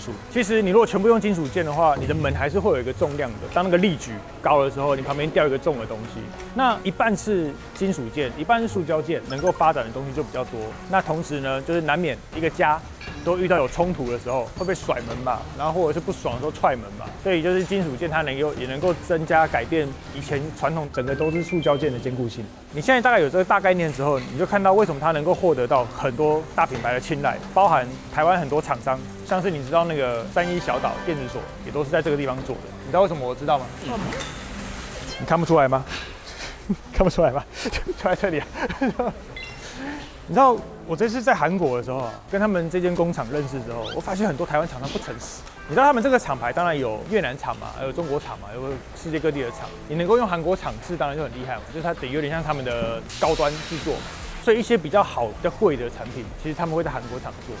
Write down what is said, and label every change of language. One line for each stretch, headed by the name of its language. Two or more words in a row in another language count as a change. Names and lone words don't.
Chinese: 其實你如果全部用金屬件的話，你的門還是會有一個重量的。當那個力矩高的時候，你旁邊掉一個重的東西。那一半是金屬件，一半是塑膠件，能夠發展的東西就比較多。那同時呢，就是難免一個家都遇到有衝突的時候，會被甩門吧，然後或者是不爽的时候踹门吧。所以就是金屬件它也能夠增加改变以前傳統整個都是塑膠件的堅固性。你現在大概有這個大概念之後，你就看到為什麼它能夠獲得到很多大品牌的青睞，包含台灣很多廠商，像是你知道那個31小島電子鎖也都是在這個地方做的。你知道為什麼我知道嗎？你看不出來嗎？看不出來嗎？就在這裡啊。你知道我這次在韓國的時候啊，跟他們這間工廠認識之後，我發現很多台灣廠商不誠實。你知道他們這個廠牌当然有越南廠嘛，還有中國廠嘛，有世界各地的廠。你能夠用韓國廠制，當然就很厲害嘛，就是它有點像他們的高端制作嘛。所以一些比較好、比較貴的產品，其實他們會在韓國廠做。